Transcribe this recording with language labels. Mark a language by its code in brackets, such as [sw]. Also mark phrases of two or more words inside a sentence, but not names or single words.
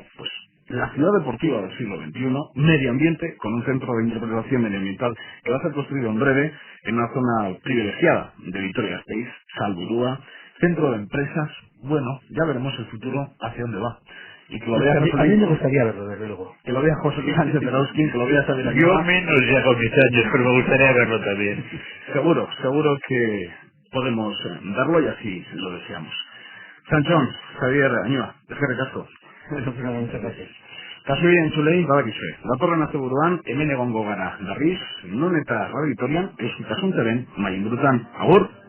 [es] Pues la ciudad deportiva del siglo XXI, medio ambiente, con un centro de interpretación medioambiental que va a ser construido en breve en una zona privilegiada de Vitoria-Gasteiz, Salburúa, centro de empresas. Bueno, ya veremos el futuro hacia dónde va. Y que lo vea A mí José, me gustaría verlo, desde luego. que lo vea José Sánchez Terauski, que lo vea Xavier Yo Aguilar. menos ya con mis años, pero me gustaría verlo también. Seguro que podemos darlo y así lo deseamos. [eu] Sanchón, Xavier Añoa, eskerrik asko. [es] Muchas gracias. [eu] Kasu entzulei badakizue, datorren asteburuan hemen egongo gara berriz, non eta Radio Vitorian, euskitasun teben, mainburutan. Agur!